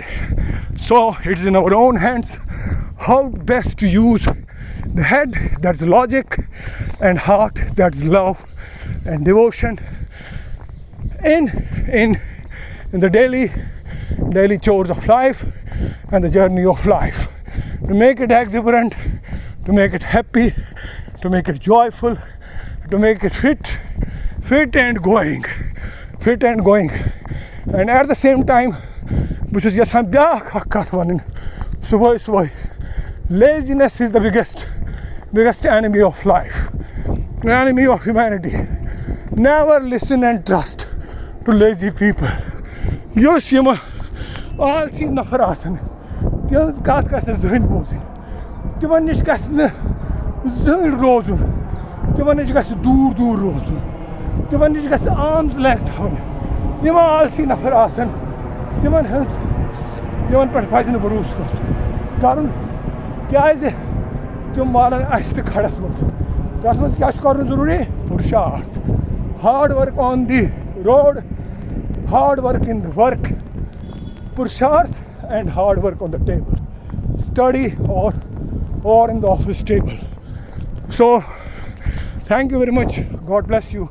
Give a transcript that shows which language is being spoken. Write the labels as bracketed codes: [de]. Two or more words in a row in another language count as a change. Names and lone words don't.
[en] So it's in our own hands how best to use the head, that's logic, and heart, that's love and devotion in the daily chores of life and the journey of life, to make it exuberant, to make it happy, to make it joyful, to make it fit and going, and at the same time [ks] بہٕ چھُس یژھان بیٛاکھ اکھ کَتھ وَنٕنۍ صُبحٲے [en] laziness is the biggest enemy of life, enemy of humanity. Never listen and trust to lazy people. [ks] یُس یِم آلسی نفر آسان تِہنٛز کَتھ گژھِ نہٕ زٕہٕنۍ بوزٕنۍ, تِمن نِش گژھِ نہٕ زٕہٕنۍ روزُن, تِمن نِش گژھِ دوٗر روزُن, تِمن نِش گژھِ [en] arm's length [ks] تھاوٕنۍ. یِم آلسی نفر آسان تِمن پٮ۪ٹھ پَزِ نہٕ بروسہٕ کَرُن کیٛازِ تِم والن اَسہِ تہِ کھڑس منٛز. تَتھ منٛز کیٛاہ چھُ کَرُن ضروٗری؟ پُرشارتھ, [en] hard work on the road, hard work in the work, purusharth and hard work on the table, study or in the office table. So thank you very much, God bless you.